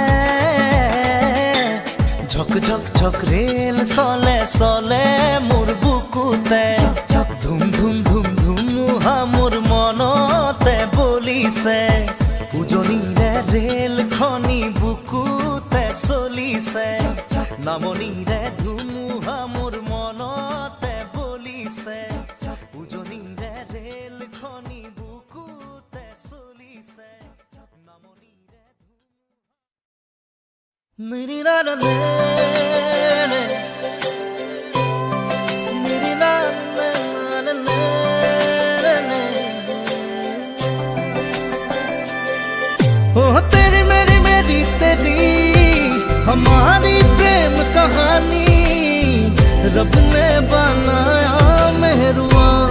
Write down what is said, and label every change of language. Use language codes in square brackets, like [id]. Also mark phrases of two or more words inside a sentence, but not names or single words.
[as] ঝক ঝক ঝক ৰেল চলে মোৰ বুকুতে ধুম ধুম ধুম ধুমুহা মোৰ মনতে বলিছে উজনিৰে ৰেলখনি বুকুতে চলিছে নামনিৰে ধুমুহা মোৰ মনতে বলিছে উজনিৰে ৰেলখনি বুকুতে চলিছে নামনিৰে [hi] तेरी मेरी मेरी तेरी हमारी प्रेम कहानी रब ने बनाया मेहरुआ